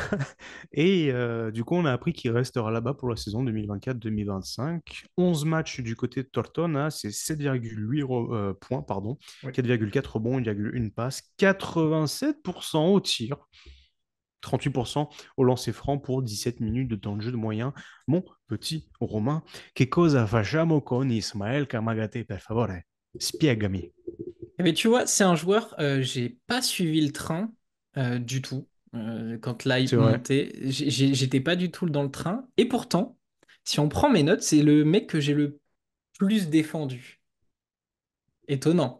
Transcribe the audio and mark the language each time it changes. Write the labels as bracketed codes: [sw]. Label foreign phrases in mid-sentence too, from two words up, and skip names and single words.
[fr] Du coup, on a appris qu'il restera là-bas pour la saison 2024-2025. 11 matchs du côté de Tortona, c'est 7,8 points, pardon, Oui. 4,4 rebonds, 1,1 passe, 87% au tir, 38% au lancer franc pour 17 minutes de temps de jeu de moyen. Mon petit Romain, [it] che cosa facciamo con Ismael Kamagaté, per favore? Spiegami. [fr] Mais tu vois, c'est un joueur, j'ai pas suivi le train du tout. Quand l'hype C'est vrai. montait, j'étais pas du tout dans le train. Et pourtant, si on prend mes notes, c'est le mec que j'ai le plus défendu. Étonnant.